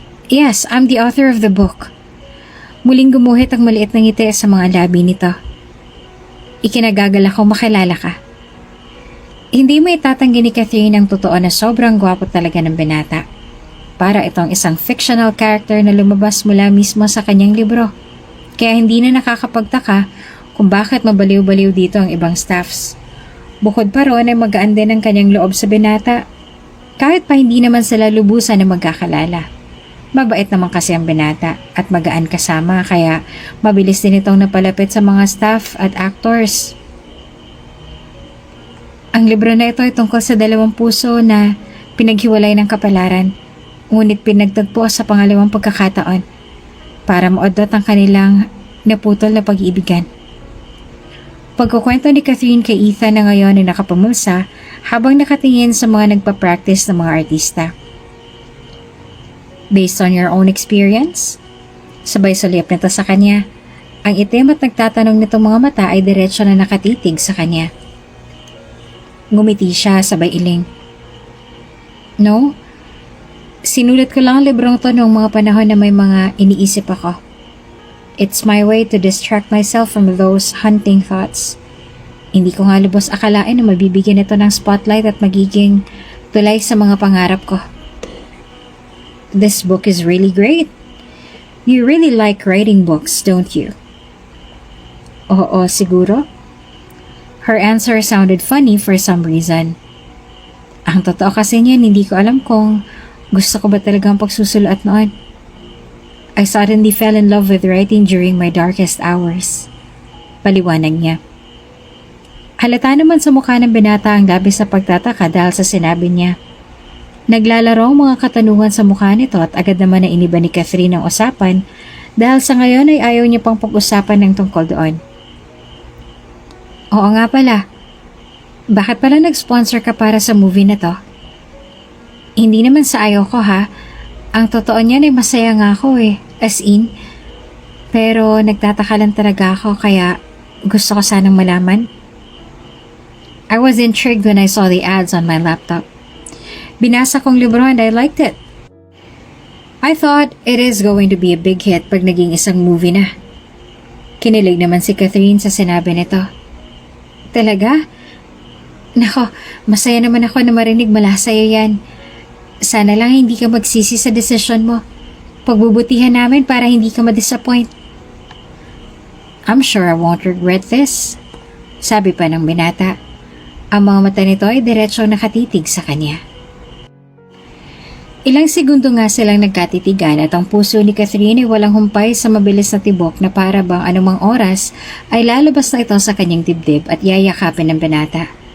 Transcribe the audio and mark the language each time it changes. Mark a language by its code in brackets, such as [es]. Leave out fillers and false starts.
[en] Yes, I'm the author of the book. [tl] Muling gumuhit ang maliit na ngiti sa mga labi nito. Ikinagagal ako makilala ka. Hindi mo itatanggi ni Catherine ang totoo na sobrang gwapo talaga ng binata. Para itong isang fictional character na lumabas mula mismo sa kanyang libro. Kaya hindi na nakakapagtaka kung bakit mabaliw-baliw dito ang ibang staffs. Bukod pa roon ay magaan din ang kanyang loob sa binata. Kahit pa hindi naman sila lubusan na magkakalala. Mabait naman kasi ang binata at magaan kasama kaya mabilis din itong napalapit sa mga staff at actors. Ang libro na ito ay tungkol sa dalawang puso na pinaghiwalay ng kapalaran, ngunit pinagtagpo sa pangalawang pagkakataon para maudot ang kanilang naputol na pag-iibigan. Pagkukwento ni Catherine kay Ethan na ngayon ay nakapamulsa habang nakatingin sa mga nagpa-practice ng mga artista. [en] Based on your own experience? [tl] Sabay sulyap nito sa kanya. Ang itim at nagtatanong nitong mga mata ay diretsyo na nakatitig sa kanya. Ngumiti siya sabay iling. [en] No? [tl] Sinulat ko lang ang librong to noong mga panahon na may mga iniisip ako. [en] It's my way to distract myself from those hunting thoughts. [tl] Hindi ko nga lubos akalain na mabibigyan ito ng spotlight at magiging tulay sa mga pangarap ko. [en] This book is really great. You really like writing books, don't you? [tl] Oo, siguro. [en] Her answer sounded funny for some reason. [tl] Ang totoo kasi niyan, hindi ko alam kung gusto ko ba talagang pagsusulat noon. [en] I suddenly fell in love with writing during my darkest hours. [tl] Paliwanag niya. Halata naman sa mukha ng binata ang labis na pagtataka dahil sa sinabi niya. Naglalaro ang mga katanungan sa mukha nito at agad naman na iniba ni Catherine ang usapan dahil sa ngayon ay ayaw niya pang pag-usapan ng tungkol doon. Oo nga pala. Bakit pala nag-sponsor ka para sa movie na to? Hindi naman sa ayaw ko ha. Ang totoo niyan ay masaya nga ako eh. As in. Pero nagtataka lang talaga ako kaya gusto ko sanang malaman. [en] I was intrigued when I saw the ads on my laptop. [tl] Binasa kong libro [en] and I liked it. I thought it is going to be a big hit [tl] pag naging isang movie na. Kinilig naman si Catherine sa sinabi nito. Talaga? Nako, masaya naman ako na marinig mula sa'yo yan. Sana lang hindi ka magsisi sa desisyon mo. Pagbubutihan namin para hindi ka ma-disappoint. [en] I'm sure I won't regret this. [tl] Sabi pa ng binata. Ang mga mata nito ay diretsyo nakatitig sa kanya. Ilang segundo nga silang nagkatitigan at ang puso ni Catherine ay walang humpay sa mabilis na tibok na para bang anumang oras ay lalabas na ito sa kanyang dibdib at yayakapin ng binata.